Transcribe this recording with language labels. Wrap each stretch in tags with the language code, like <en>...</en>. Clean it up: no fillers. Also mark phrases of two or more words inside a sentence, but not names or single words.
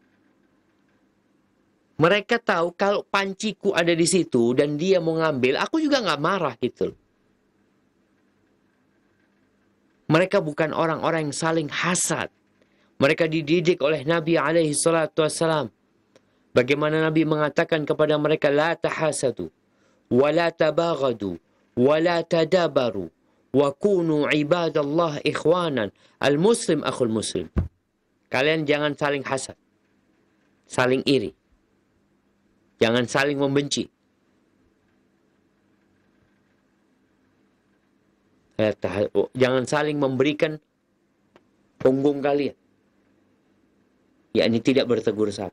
<id>Mereka tahu kalau panciku ada di situ dan dia mau ngambil, aku juga nggak marah gitu. Mereka bukan orang-orang yang saling hasad. Mereka dididik oleh Nabi</id> <ar>عليه الصلاة والسلام.</ar> <id>Bagaimana Nabi mengatakan kepada mereka,</id> <ar>لا تحاسدوا، ولا تباغضوا، ولا تدابروا، وكونوا عباد الله إخوانا، المسلم أخو المسلم.</ar> <id>Kalian jangan saling hasad, saling iri, jangan saling membenci. Jangan saling memberikan punggung kalian, yakni tidak bertegur sapa.</id>